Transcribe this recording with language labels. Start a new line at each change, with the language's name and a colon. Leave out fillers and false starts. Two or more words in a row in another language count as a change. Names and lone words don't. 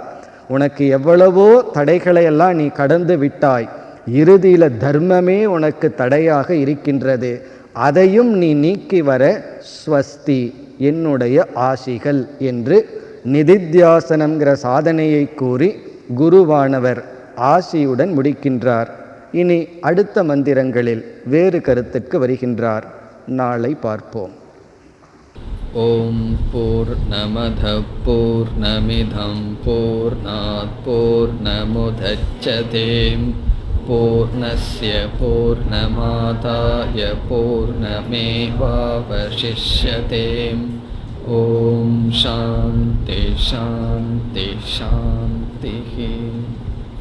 Tamil: உனக்கு எவ்வளவோ தடைகளை எல்லாம் நீ கடந்து விட்டாய், இறுதியில் தர்மமே உனக்கு தடையாக இருக்கின்றது, அதையும் நீ நீக்கி வர ஸ்வஸ்தி, என்னுடைய ஆசிகள் என்று நிதித்தியாசனம்ங்கிற சாதனையை கூறி குருவானவர் ஆசியுடன் முடிக்கின்றார். இனி அடுத்த மந்திரங்களில் வேறு கருத்துக்கு வருகின்றார். நாளை பார்ப்போம்.
Sanskrit: ओम् पूर्णमदः पूर्णमिदं पूर्णात् पूर्णमुदच्यते पूर्णस्य पूर्णमादाय पूर्णमेवावशिष्यते. ओम् शान्तिः शान्तिः शान्तिः.